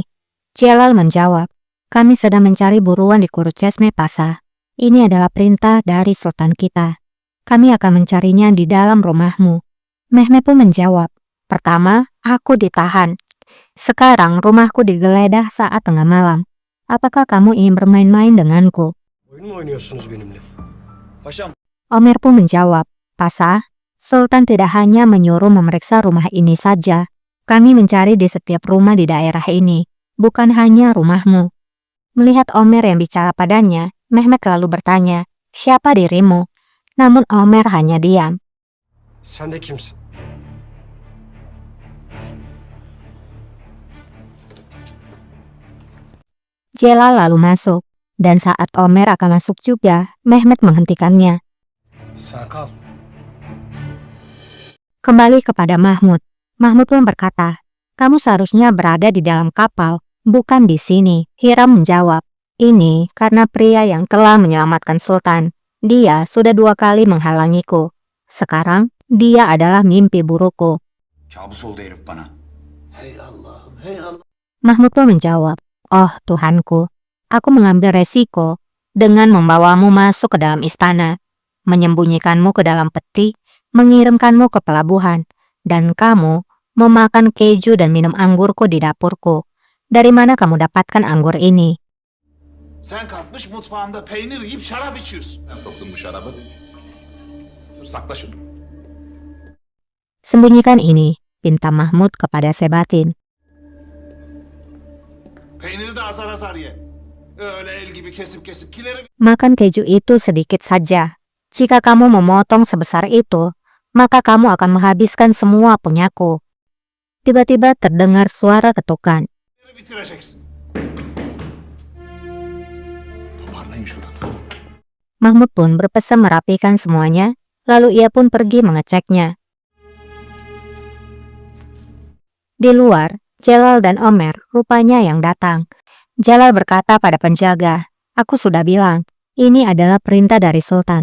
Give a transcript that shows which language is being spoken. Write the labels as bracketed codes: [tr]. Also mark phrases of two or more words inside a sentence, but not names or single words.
[id] Jalal menjawab, "Kami sedang mencari buruan di Kurucesme Pasa. Ini adalah perintah dari sultan kita. Kami akan mencarinya di dalam rumahmu." Mehmet pun menjawab, "Pertama, aku ditahan. Sekarang rumahku digeledah saat tengah malam. Apakah kamu ingin bermain-main denganku?" [tr] Oyun mu oynuyorsunuz benimle? Paşam. [id] Omer pun menjawab, "Pasa, Sultan tidak hanya menyuruh memeriksa rumah ini saja. Kami mencari di setiap rumah di daerah ini, bukan hanya rumahmu." Melihat Omer yang bicara padanya, Mehmet lalu bertanya, "Siapa dirimu?" Namun Omer hanya diam. [tr] Sen de kimsin? [id] Jalal lalu masuk. Dan saat Omer akan masuk juga, Mehmet menghentikannya. [tr] Sen kal. [id] Kembali kepada Mahmud. Mahmud pun berkata, kamu seharusnya berada di dalam kapal, bukan di sini. Hiram menjawab, ini karena pria yang telah menyelamatkan Sultan. Dia sudah 2 kali menghalangiku. Sekarang, dia adalah mimpi burukku. [tr] Kabus oldu herif bana. Hey Allah'ım, hey Allah. [id] Mahmud pun menjawab, oh Tuhanku, aku mengambil resiko dengan membawamu masuk ke dalam istana, menyembunyikanmu ke dalam peti, mengirimkanmu ke pelabuhan, dan kamu memakan keju dan minum anggurku di dapurku. Dari mana kamu dapatkan anggur ini? [tr] Sen kalkmış mutfağımda peynir yiyip şarap içiyorsun. Ben soktum bu şarabı. Dur sakla şunu. [id] Sembunyikan ini, pinta Mahmud kepada Sebatin. [tr] Peyniri de azar azar ye. Öyle el gibi kesip kesip kileri... [id] Makan keju itu sedikit saja. Jika kamu memotong sebesar itu, maka kamu akan menghabiskan semua punyaku. Tiba-tiba terdengar suara ketukan. [tr] bitireceksin. Toparlayın şuraları. [id] Mahmud pun berpesan merapikan semuanya, lalu ia pun pergi mengeceknya. Di luar, Jalal dan Omer rupanya yang datang. Jalal berkata pada penjaga, aku sudah bilang, ini adalah perintah dari Sultan.